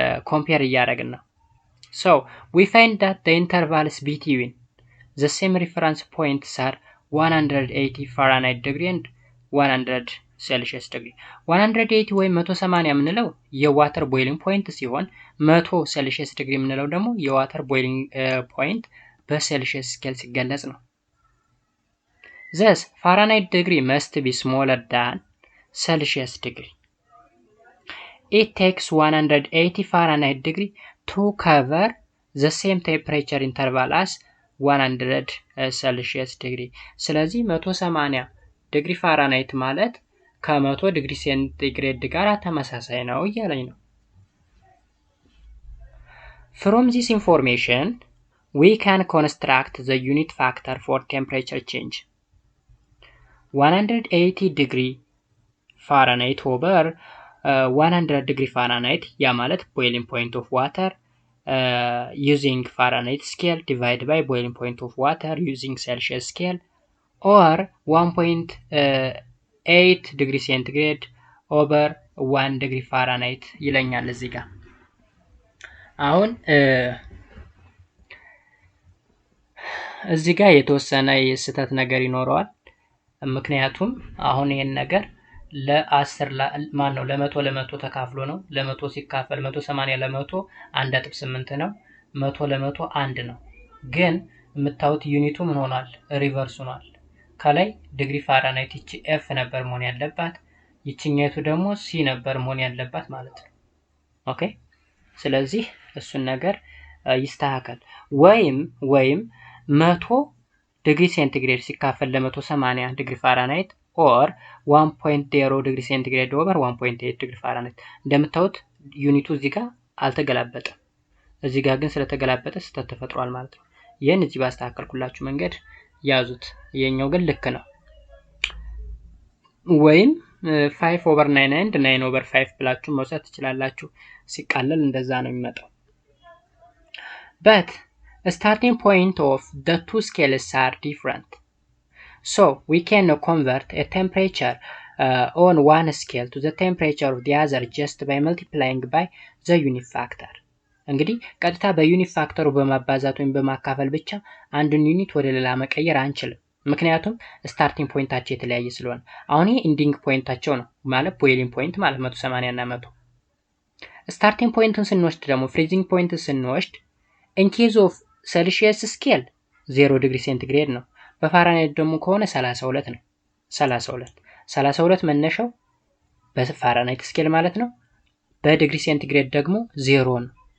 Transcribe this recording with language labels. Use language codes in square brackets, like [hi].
[am] ኮምፔር እያደረግን ነው። [en] So we find that the intervals between the same reference points are 180 Fahrenheit degree and 100 [am] ሴልሺየስ ዲግሪ 180 ወይም 180 የምንለው የዋተር ቦይሊንግ ፖይንት ሲሆን 100 ሴልሺየስ ዲግሪ የምንለው ደግሞ የዋተር ቦይሊንግ ፖይንት በሴልሺየስ ስኬል ሲገለጽ ነው። [en] Thus Fahrenheit degree must be smaller than Celsius degree. It takes 180 Fahrenheit degree to cover the same temperature interval as 100 Celsius degree. [am] ስለዚህ 180 ዲግሪ ፋራናይት ማለት ከ100 ዲግሪ ሴንቲግሬድ ጋር ተመሳሳይ ነው እያለኝ ነው። [en] From this information, we can construct the unit factor for temperature change. 180 degree Fahrenheit over 100 degree Fahrenheit [am] ያ ማለት [en] boiling point of water using Fahrenheit scale divided by boiling point of water using Celsius scale or 1.8 degree centigrade over 1 degree Fahrenheit [am] ይለኛል እዚህ ጋር። አሁን እዚህ ጋር የተወሰነ የስህተት ነገር ይኖረዋል። ምክንያቱም አሁን ይሄን ነገር ለ10 ማን ነው ለ100 ተካፍሎ ነው። ለ100 ሲካፈል 180 ለ100 1.8 ነው። 100 ለ100 1 ነው። ግን የምታዩት ዩኒቱ ምን ሆኗል? ሪቨርስ ሆኗል። ከላይ ዲግሪ ፋራናይት ይቺ ኤፍ ነበር መሆን ያለባት፣ ይቺኛቱ ደግሞ ሲ ነበር መሆን ያለባት ማለት ነው። ኦኬ ስለዚህ እሱን ነገር ይስተካከል። ወይም 100 ዲግሪ ሴንቲግሬድ ሲካፈል ለ180 ዲግሪ ፋራናይት ኦር 1.0 ዲግሪ ሴንቲግሬድ ኦቨር 1.8 ዲግሪ ፋራናይት። እንደምታዩት ዩኒቱ እዚህ ጋር አልተገላበጠም። እዚህ ጋር ግን ስለተገላበጠ ስህተት ተፈጥሯል ማለት ነው። ይህን እዚህ ባስተካከልኩላችሁ መንገድ ያዙት። የኛው ግን ልክ ነው። ወይም 5/9 and 9/5 ብላችሁ መውሰድ ትችላላችሁ። ሲቃለል እንደዛ ነው የሚመጣው። [en] But starting point of the two scales are different. So we can convert a temperature on one scale to the temperature of the other just by multiplying by the unit factor. [am] እንግዲህ ቀጥታ በዩኒት ፋክተሩ በማባዛት ወይም በማካፈል ብቻ አንድን ዩኒት ወደ ሌላ መቀየር አንችልም። ምክንያቱም ስታርቲንግ ፖይንታቸው የተለያየ ስለሆነ። አሁን ይሄ ኢንዲንግ ፖይንታቸው ነው ማለት ቦይሊንግ ፖይንት ማለት 180 እና 100። ስታርቲንግ ፖይንትን ስንወስድ ደግሞ ፍሪዚንግ ፖይንትን ስንወስድ [en] in case of [am] ሴልሺየስ ስኬል 0 ዲግሪ ሴንቲግሬድ ነው። በፋራናይት ደግሞ ከሆነ 32 ነው። 32 መነሻው በፋራናይት ስኬል ማለት ነው። በዲግሪ ሴንቲግሬድ ደግሞ 0 ነው።